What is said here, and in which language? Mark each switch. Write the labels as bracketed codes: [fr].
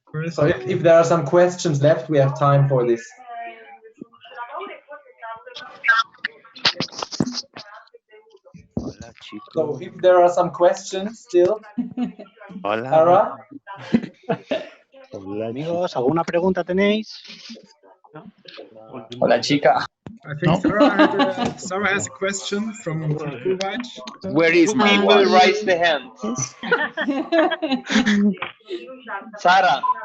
[en] So if there are some questions left, we have time for this. So if there are some questions still. [es] Hola. [en] Sarah? [es] Hola, amigos, ¿alguna pregunta tenéis? Hola, chica. [en] I think Sarah has a question from Kuwait. Where is people raise the hand? Sarah.